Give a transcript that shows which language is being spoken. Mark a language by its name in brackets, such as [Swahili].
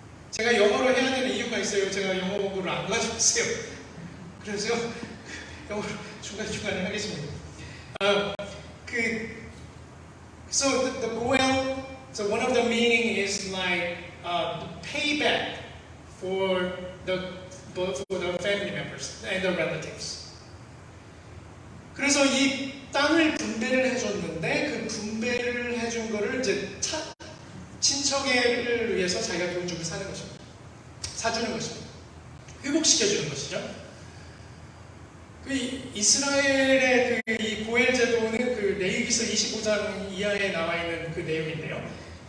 [Korean] 제가 영어로 해야 되는 이유가 있어요. 제가 영어를 안 가지고 있어요. 그래서 영어로 중간중간에 하겠습니다. [English] So one of the meaning is like payback for the family members and the relatives. [Korean] 그래서 이 땅을 분배를 해줬는데 그 분배를 해준 거를 이제 친척을 위해서 자기가 돈 주고 사는 것입니다. 사주는 것입니다. 회복시켜주는 것이죠. 이스라엘의 이 고엘 제도는 그 레위기서 25장 이하에 나와 있는 그 내용인데요.